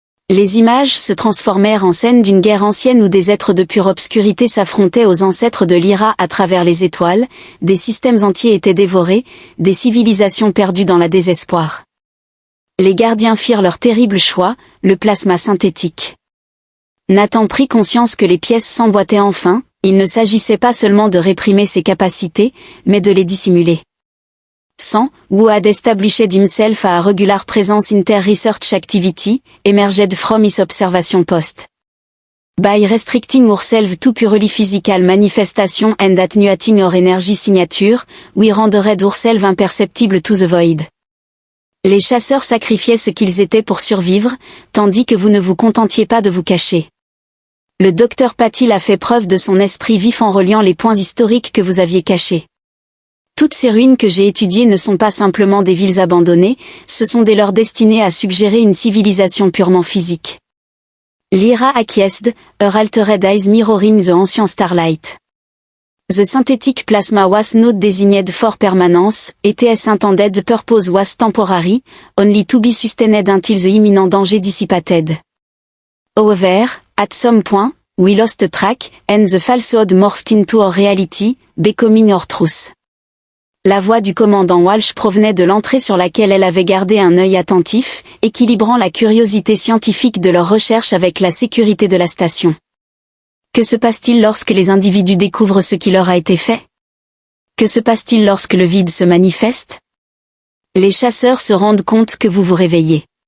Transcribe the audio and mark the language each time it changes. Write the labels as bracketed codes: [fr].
[fr] Les images se transformèrent en scène d'une guerre ancienne où des êtres de pure obscurité s'affrontaient aux ancêtres de Lyra à travers les étoiles, des systèmes entiers étaient dévorés, des civilisations perdues dans la désespoir. Les gardiens firent leur terrible choix, le plasma synthétique. Nathan prit conscience que les pièces s'emboîtaient enfin, il ne s'agissait pas seulement de réprimer ses capacités, mais de les dissimuler. [en] Who had established himself a regular presence in their research activity, emerged from his observation post. By restricting ourselves to purely physical manifestation and attenuating our energy signature, we rendered ourselves imperceptible to the void. [fr] Les chasseurs sacrifiaient ce qu'ils étaient pour survivre, tandis que vous ne vous contentiez pas de vous cacher. Le docteur Patil a fait preuve de son esprit vif en reliant les points historiques que vous aviez cachés. Toutes ces ruines que j'ai étudiées ne sont pas simplement des villes abandonnées, ce sont des leurs destinées à suggérer une civilisation purement physique. [en] Lyra acquiesced, her altered eyes mirroring the ancient starlight. The synthetic plasma was not designed for permanence, its intended purpose was temporary, only to be sustained until the imminent danger dissipated. However, at some point, we lost track, and the falsehood morphed into our reality, becoming our truth. [fr] La voix du commandant Walsh provenait de l'entrée sur laquelle elle avait gardé un œil attentif, équilibrant la curiosité scientifique de leurs recherches avec la sécurité de la station. Que se passe-t-il lorsque les individus découvrent ce qui leur a été fait? Que se passe-t-il lorsque le vide se manifeste? Les chasseurs se rendent compte que vous vous réveillez.